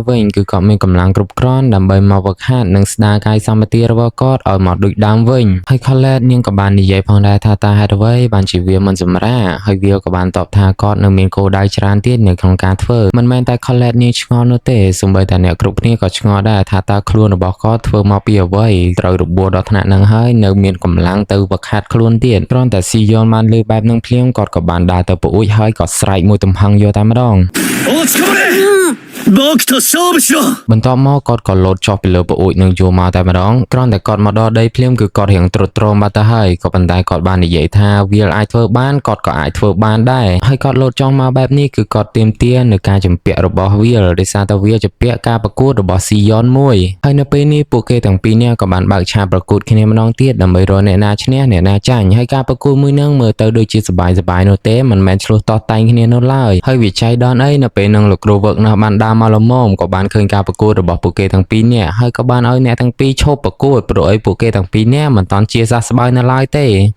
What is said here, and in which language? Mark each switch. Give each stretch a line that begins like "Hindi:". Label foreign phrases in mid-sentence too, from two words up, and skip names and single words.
Khmer: វិញគឺគាត់មានកម្លាំងគ្រប់គ្រាន់ដើម្បីមកវឹកហាត់និងស្ដារកាយសម្បទារបស់គាត់ឲ្យមកដូចដើមវិញហើយ Colette នាងក៏បាននិយាយផងដែរថាតើហេតុអ្វីបានជាវាមិនសម្រាកហើយវាក៏បានតបថាគាត់នៅមានគោលដៅច្រើនទៀតនៅក្នុងការធ្វើមិនមែនតែ Colette នាងឆ្ងល់នោះទេសូម្បីតែអ្នកគ្រប់គ្នាក៏ឆ្ងល់ដែរថាតើខ្លួនរបស់គាត់ធ្វើមកពីអ្វីត្រូវរបួសដល់ថ្នាក់នឹងហើយនៅមានកម្លាំងទៅវឹកហាត់ខ្លួនទៀតគ្រាន់តែស៊ីយ៉នបានលើបែបនឹងភ្លាមគាត់ក៏បានដើរទៅប្រួយហើយក៏ស្រែកមួយទំហឹងយកតែម្ដង
Japanese: 僕と勝負しろ。
Khmer: បន្ទាប់មកគាត់ក៏លោតចុះពីលើប្អូចនឹងយកមកតែម្ដងគ្រាន់តែគាត់មកដល់ដីភ្លាមគឺគាត់រៀងទ្រុឌទ្រោមបាត់ទៅហើយក៏ប៉ុន្តែគាត់បាននិយាយថាវាអាចធ្វើបានគាត់ក៏ អាចធ្វើបានដែរហើយគាត់លោតចុះមកបែបនេះគឺគាត់ទាមទារនៅការចម្ពាក់របស់វាដោយសារតែវាជាពាក់ការប្រកួតរបស់ស៊ីយ៉នមួយហើយនៅពេលនេះពួកគេទាំងពីរនាក់ក៏បានបើកឆាកប្រកួតគ្នាម្ដងទៀតដើម្បីរកអ្នកណាឈ្នះអ្នកណាចាញ់ហើយការប្រកួតមួយនឹងមើលទៅដូចជាសប្បាយៗនោះទេមិនមែនឆ្លោះតោះតែងគ្នានោះឡើយហើយវាចៃដន្យអីនៅពេលនឹងលោកគ្រូវឹកនោះបានដើរមកល្មមក៏បានឃើញការប្រកួតរបស់ពួកគេទាំងពីរនាក់ហើយក៏បានឲ្យអ្នកទាំងពីរឈប់ប្រកួតព្រោះអីពួកគេទាំងពីរនាក់មិនតាន់ជាសះស្បើយនៅឡើយទេ